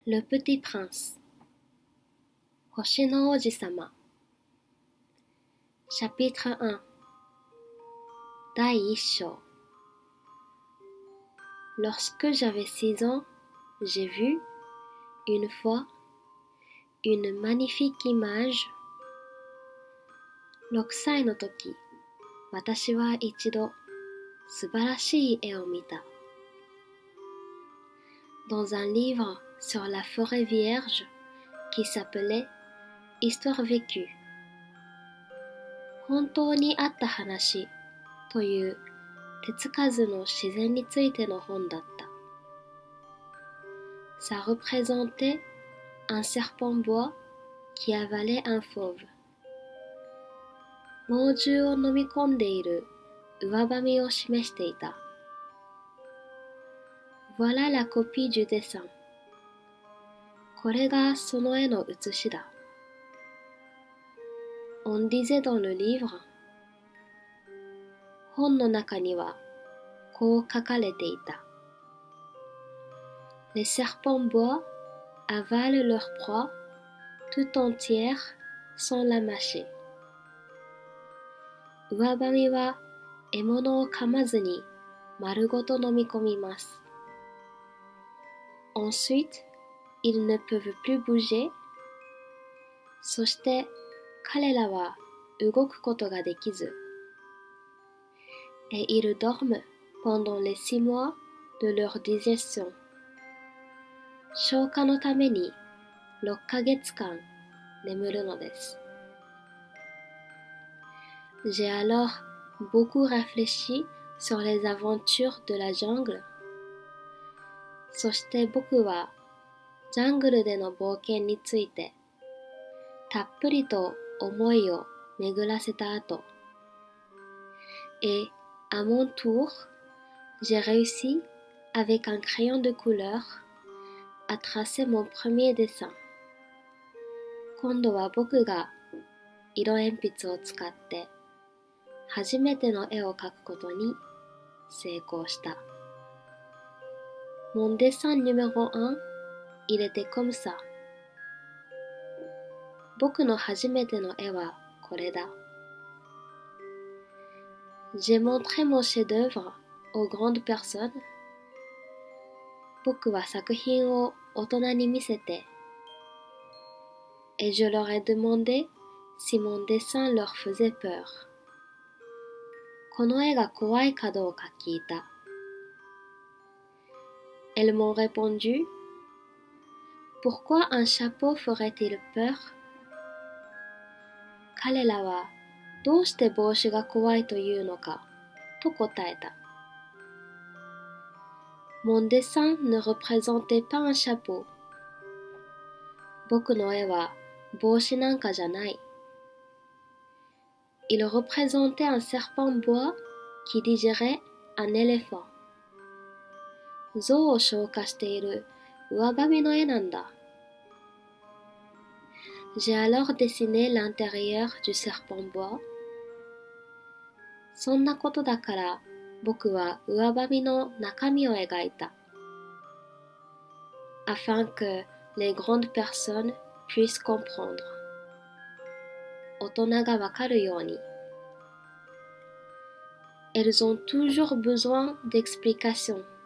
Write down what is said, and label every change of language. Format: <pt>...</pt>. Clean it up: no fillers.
<fr>Le Petit Prince</fr> <ja>星の王子様</ja> <fr>Chapitre 1</fr> <ja>第1章</ja> <fr>Lorsque j'avais 6 ans, j'ai vu, une fois, une magnifique image.</fr> <ja>6歳の時、私は一度素晴らしい絵を見た。</ja> <fr>Dans un livre sur la forêt vierge qui s'appelait Histoire vécue.</fr> <ja>本当にあった話という手つかずの自然についての本だった。</ja> <fr>Ça représentait un serpent bois qui avalait un fauve.</fr> <ja>猛獣を飲み込んでいる上ばみを示していた。</ja> <fr>Voilà la copie du dessin.</fr> <ja>これがその絵の写しだ。</ja> <fr>On disait dans le livre.</fr> <ja>本の中にはこう書かれていた。</ja> <fr>Les serpents bois avalent leur proie tout entière sans la mâcher.</fr> <ja>上ばみは獲物を噛まずに丸ごと飲み込みます。</ja> <fr>Ensuite, ils ne peuvent plus bouger.</fr> <ja>そして彼らは動くことができず。</ja> <fr>Et ils dorment pendant les 6 mois de leur digestion.</fr> <ja>消化のために6ヶ月間眠るのです。</ja> <fr>J'ai alors beaucoup réfléchi sur les aventures de la jungle.</fr> <ja>そして僕はジャングルでの冒険についてたっぷりと思いを巡らせた後、</ja> <fr>Et à mon tour, j'ai réussi avec un crayon de couleur à tracer mon premier dessin.</fr> <ja>今度は僕が色鉛筆を使って初めての絵を描くことに成功した。</ja> <fr>Mon dessin numéro 1, il était comme ça.</fr> <ja>僕の初めての絵はこれだ。</ja> <fr>J'ai montré mon chef-d'œuvre aux grandes personnes.</fr> <ja>僕は作品を大人に見せて、</ja> <fr>Et je leur ai demandé si mon dessin leur faisait peur.</fr> <ja>この絵が怖いかどうか聞いた。</ja> <fr>Elles m'ont répondu, Pourquoi un chapeau ferait-il peur?</fr> <ja>彼らはどうして帽子が怖いというのかと答えた。</ja> <fr>Mon dessin ne représentait pas un chapeau.</fr> <ja>僕の絵は帽子なんかじゃない。</ja> <fr>Il représentait un serpent bois qui digérait un éléphant.</fr> <ja>象を消化している上ばみの絵なんだ。</ja> <fr>J'ai alors dessiné l'intérieur du serpent bois.</fr> <ja>そんなことだから僕は上ばみの中身を描いた。</ja> <fr>Afin que les grandes personnes puissent comprendre.</fr> <ja>大人がわかるように。</ja> <fr>Elles ont toujours besoin d'explications.</fr>